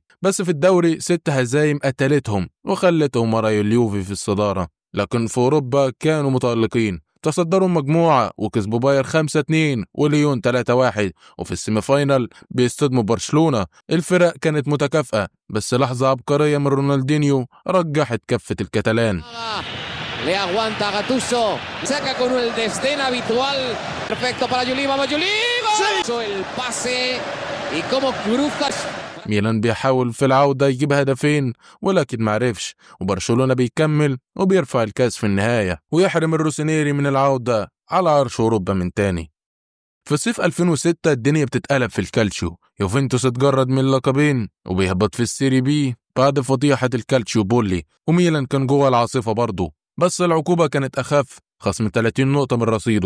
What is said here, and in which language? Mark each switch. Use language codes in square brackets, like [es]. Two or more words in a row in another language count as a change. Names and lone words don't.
[ar] بس في الدوري 6 هزايم قتلتهم وخلتهم ورا اليوفي في الصدارة. لكن في أوروبا كانوا متألقين، تصدروا مجموعة وكسبوا باير 5-2 وليون 3-1، وفي [en] semi final [ar] بيصطدموا برشلونة. الفرق كانت متكافئة، بس لحظة عبقرية من رونالدينيو رجحت كفة الكتالان. [es] Le aguanta Gattuso, saca con el desdén habitual, perfecto para Yulima, el pase y cómo cruza. [ar] ميلان بيحاول في العودة يجيب هدفين ولكن معرفش، وبرشلونة بيكمل وبيرفع الكاس في النهاية ويحرم الروسينيري من العودة على عرش أوروبا من تاني. في صيف 2006 الدنيا بتتقلب في الكالتشيو. يوفنتوس اتجرد من اللقبين وبيهبط في السيري بي بعد فضيحة الكالتشيو بولي، وميلان كان جوه العاصفة برضه، بس العقوبة كانت أخف، خصم 30 نقطة من رصيده.